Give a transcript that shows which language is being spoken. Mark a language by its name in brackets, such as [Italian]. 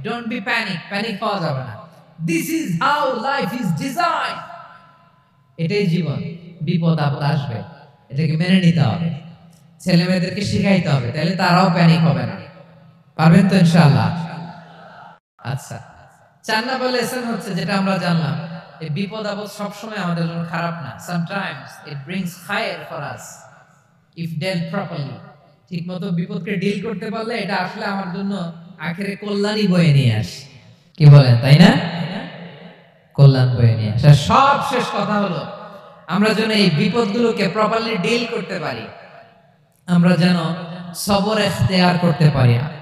[English] don't be panic, [Bangla] panic হওয়া যাবে না। [English] this is how life is design, [Bangla] এটাই জীবন, বিপদ আপদ আসবে, এটাকে মেনে নিতে হবে, ছেলে মেয়েদেরকে শিখাইতে হবে, তাহলে তারাও প্যানিক হবে না। পারবেন তো ইনশাআল্লাহ? আচ্ছা, 4 নাম্বার লেসন হচ্ছে যেটা আমরা জানলাম, এই বিপদ আপদ সবসময় আমাদের জন্য খারাপ না। [English] Sometimes it brings khair for us if dealt properly. [Bangla] ঠিকমতো বিপদকে ডিল করতে পারলে এটা আসলে আমার জন্য আখেরে কল্যাণই বয়ে নিয়ে আসে। কি বলেন, তাই না? কল্যাণ বয়ে নিয়ে আসে। সব শেষ কথা হলো আমরা যেন এই বিপদগুলোকে প্রপারলি ডিল করতে পারি, আমরা যেন সবর ইখতিয়ার করতে পারি।